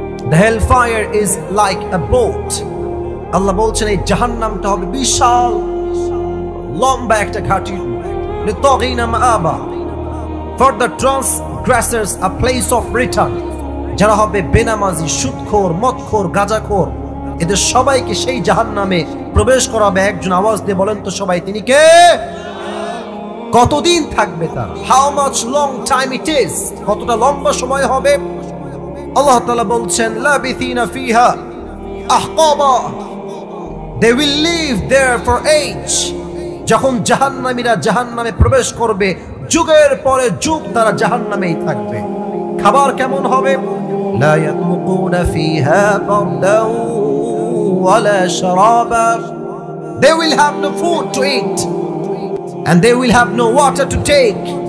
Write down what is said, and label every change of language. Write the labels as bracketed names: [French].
[English] The hellfire is like a boat. [Bangla] Allah bolchen ei jahannamta hobe bishal lomba ekta ঘাটি, [Arabic] للطاغين مآبا, [English] for the transgressors a place of return. [Bangla] যারা হবে বেনামাজি, সুদখোর, মদখোর, গাঁজাখোর, এদের সবাইকে সেই জাহান্নামে প্রবেশ করাবে একজন। আওয়াজ দিয়ে বলেন তো সবাই, তিনি কে? কতদিন থাকবে তারা? [English] how much long time it is, [Bangla] কতটা লম্বা সময় হবে? আল্লাহ তাআলা বলছেন [Arabic] লাবিথিনা ফিহা আহকাবা, [English] They will live there for age. [Bangla] যখন জাহান্নামীরা জাহান্নামে প্রবেশ করবে, যুগের পরে যুগ তারা জাহান্নামেই থাকবে। খাবার কেমন হবে? [Arabic] لا يذوقون فيها بردا ولا شرابا. [English] They will have no food to eat and they will have no water to take.